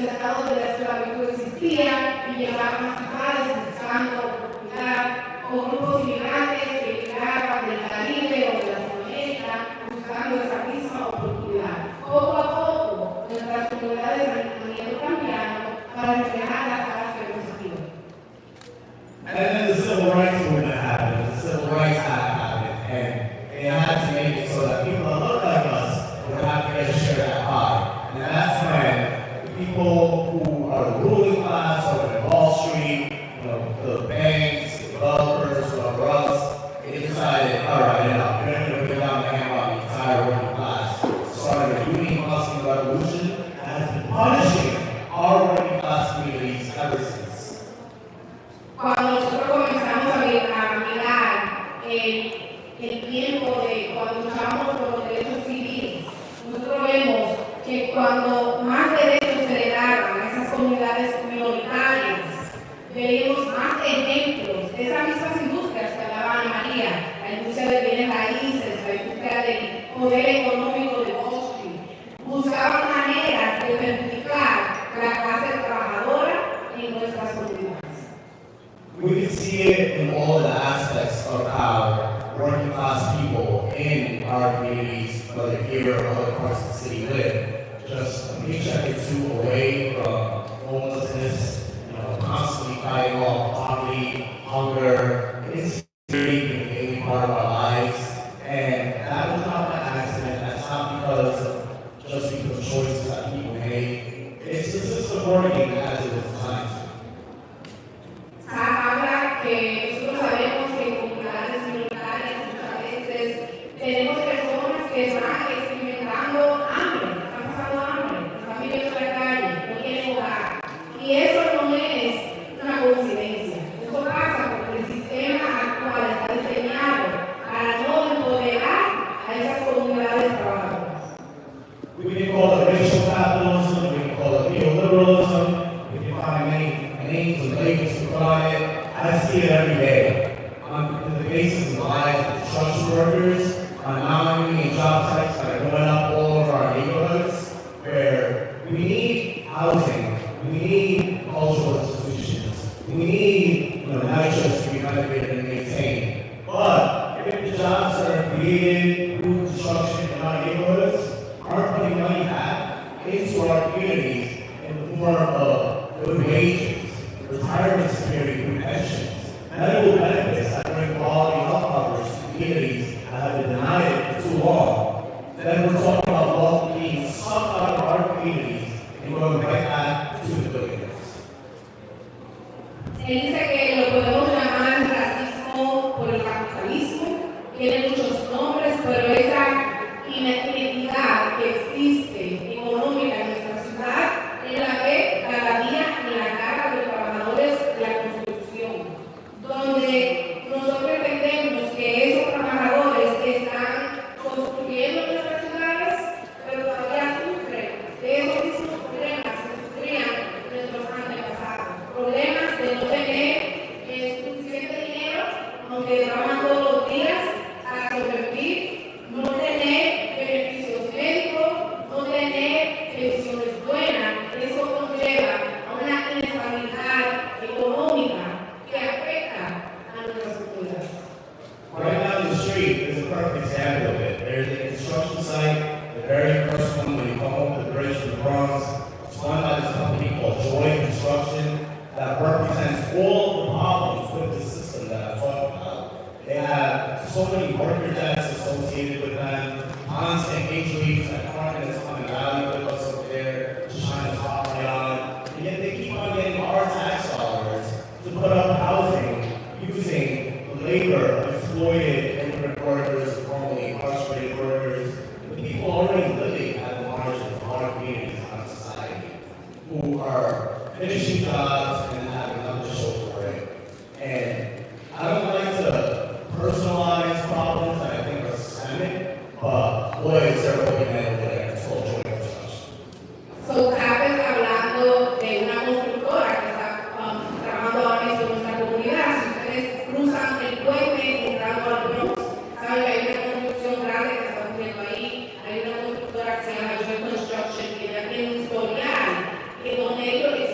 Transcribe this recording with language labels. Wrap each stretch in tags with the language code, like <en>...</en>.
<es>lado de la esclavitud existía y llegaban a ciudades buscando oportunidad, o grupos inmigrantes que llegaban del Caribe o de Latinoamérica buscando esa misma oportunidad. Poco a poco, nuestras comunidades han ido cambiando para reflejar las caras que hemos vivido.</es> <en>And then the civil rights movement happened, the civil rights act happened, and they had to make it so that people that look like us would have to get a share of that pie. And that's when the people who are the ruling class over in Wall Street, the banks, the developers, whoever else, they decided, all right, enough, we're going to get down the hand on the entire working class. Started a union busting revolution that has been punishing our working class communities ever since.</en> <es>Cuando nosotros comenzamos a mirar el tiempo de cuando luchamos por los derechos civiles, nosotros vemos que cuando más derechos se le daban a esas comunidades minoritarias, veíamos más ejemplos de esas mismas industrias que hablaba Ana María, la industria de bienes raíces, la industria del poder económico de Wall Street, buscaban maneras de perjudicar la clase trabajadora en nuestras comunidades.</es> <en>We can see it in all of the aspects of how working class people in our communities, whether here or other parts of the city, live. Just a paycheck or two away from homelessness, constantly fighting off poverty, hunger, insecurity in the daily part of our lives. And that was not by accident. That's not just because of choices that people made. It's the system working as it was designed to.</en> <es>Habla que nosotros sabemos que en comunidades minoritarias muchas veces tenemos personas que están experimentando hambre, están pasando hambre, están viviendo en la calle, no tienen hogar. Y eso no es una coincidencia. Eso pasa porque el sistema actual está diseñado para no empoderar a esas comunidades trabajadoras.</es> <en>We can call it racial capitalism, we can call it neoliberalism, we can find many names and labels to put on it. I see it every day. On the basis of the lives of construction workers, on non-union job sites that are going up all over our neighborhoods, where we need housing, we need cultural institutions, we need nitrous to be renovated and maintained. But if the jobs that are created through construction in our neighborhoods aren't putting money back into our communities in the form of good wages, retirement security through pensions, medical benefits that bring quality health coverage to communities that have been denied for too long, then we're talking about wealth being sucked out of our communities and going right back to the billionaires.</en> <es>Él dice que lo podemos llamar racismo por el capitalismo, tiene muchos nombres, pero esa inequidad que existe económica en nuestra ciudad es la que cada día en la cara de los trabajadores de la construcción, donde nosotros entendemos que esos trabajadores están construyendo nuestras ciudades, pero todavía sufren de esos mismos problemas que sufrían nuestros antepasados, problemas de no tener suficiente dinero, aunque trabajan todos los días para sobrevivir, no tener beneficios médicos, no tener pensiones buenas. Eso conlleva a una inestabilidad económica que afecta a nuestras comunidades.</es> <en>Right down the street is a perfect example of it. There's a construction site, the very first one when you come over the bridge to the Bronx. It's run by this company called Joy Construction that represents all the problems with the system that I'm talking about. They have so many worker deaths associated with them, constant injuries that aren't going to come and rally with us up there, just trying to property on. And yet they keep on getting our tax dollars to put up housing using the labor of exploited immigrant workers, formerly incarcerated workers, the people already living at the margins of our communities and our society, who are finishing jobs and having nothing to show for it. And I don't like to personalize problems that I think are systemic, but boy, is there a way over there. It's called Joy Construction.</en> <es>So, sabes, hablando de una constructora que está trabajando ahora mismo en nuestra comunidad, si ustedes cruzan el puente entrando al Bronx, saben que hay una construcción grande que está ocurriendo ahí, hay una constructora que se llama Joy Construction, que ya tiene un historial, que donde ellos</es>